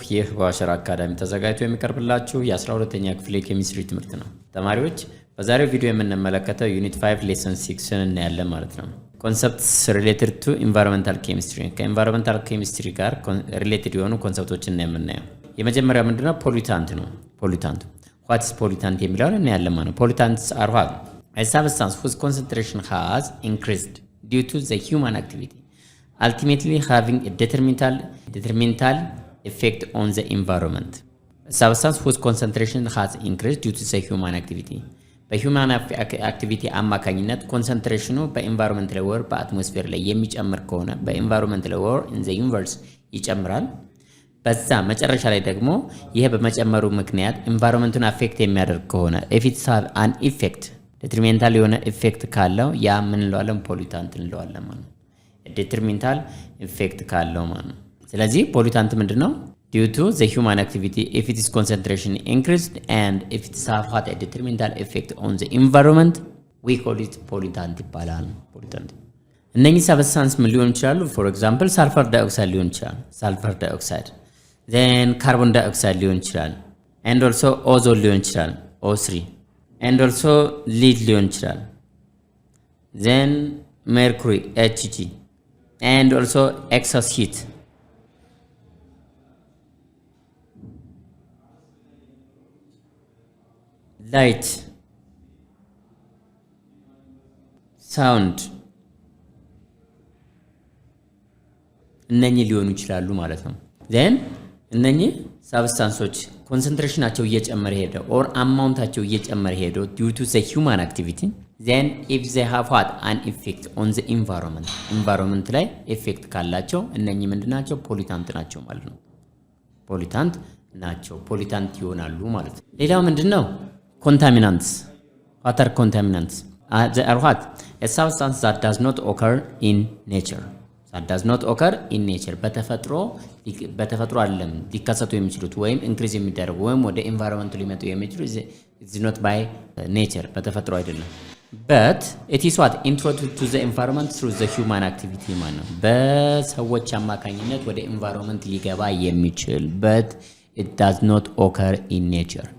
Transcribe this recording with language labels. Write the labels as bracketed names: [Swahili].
[Amharic] ይህ በዋሸራ አካዳሚ ተዘጋጅቶ የሚቀርብላችሁ የ12ኛ ክፍል የኬሚስትሪ ትምህርት ነው። ተማሪዎች በዛሬው ቪዲዮ የምንመለከተው ዩኒት 5 ሌሰን 6ን እናያለን ማለት ነው። ኮንሰፕትስ ሪሌትድ ቱ ኢንቫይሮንመንታል ኬሚስትሪ ከኢንቫይሮንመንታል ኬሚስትሪ ጋር ሪሌትድ የሆኑ ኮንሰፕቶችን ነው የምናየው። የመጀመሪያው ምንድነው? ፖሊታንት ነው። ፖሊታንት [English] what is pollutant [Amharic] የሚለውን እናያለን ማለት ነው። [English] Pollutants are what? A substance whose concentration has increased due to the human activity, ultimately having a detrimental effect on the environment. A substance whose concentration has increased due to the human activity. [Amharic] በሂውማን አክቲቪቲ አማካኝነት ኮንሰንትሬሽኑ በኤንቫይሮንመንት ላይ ወር በአትሞስፌር ላይ የሚጨምር ከሆነ በኤንቫይሮንመንት ላይ ወር ኢን ዘ ዩኒቨርስ ይጨምራል። በዛ መጨረሻ ላይ ደግሞ ይሄ በመጨመሩ ምክንያት ኤንቫይሮንመንቱን አፌክት የሚያደርግ ከሆነ [English] if it has an effect detrimental [Amharic] የሆነ ኢፌክት ካለው ያ ምን እንለዋለን? ፖሊታንት እንለዋለን ማለት ነው። [English] detrimental effect [Amharic] ካለው ማለት ነው። ስለዚህ ፖሊታንት ምንድነው? [English] due to the human activity if its concentration increased and if it has a detrimental effect on the environment we call it pollutant [Amharic] ይባላል። ፖሊታንት እነኚህ ሰብስታንስ ምን ሊሆን ይችላሉ? [English] for example sulfur dioxide [Amharic] ሊሆን ይችላል። [English] sulfur dioxide then carbon dioxide ሊሆን ይችላል and also ozone ሊሆን ይችላል O3 and also lead ሊሆን ይችላል then mercury Hg and also excess heat [Amharic] light sound እነኚህ ሊሆኑ ይችላሉ ማለት ነው። then እነኚህ ሳብስታንሶች ኮንሰንትሬሽናቸው እየጨመረ ሄደ or አማውንታቸው እየጨመረ ሄደ [English] due to the human activity then if they have had an effect on the environment [Amharic] ላይ ኢፌክት ካላቸው እነኚህ ምንድናቸው? ፖሊታንት ናቸው ማለት ነው። ፖሊታንት ናቸው፣ ፖሊታንት ይሆናሉ ማለት ነው። ሌላው ምንድነው? [English] contaminants. What are contaminants? They are what? A substance that does not occur in nature. That does not occur in nature. [Amharic] በተፈጥሮ አይደለም ሊከሰቱ የሚችሉት ወይም ኢንክሪዝ የሚደረጉ ወይም ወደ ኤንቫይሮንመንቱ ሊመጡ የሚችሉት [English] is not by nature [Amharic] በተፈጥሮ አይደለም። [English] but it is what introduced to the environment through the human activity [Amharic] ማለት ነው። በሰዎች አማካኝነት ወደ ኤንቫይሮንመንት ሊገባ የሚችል [English] but it does not occur in nature.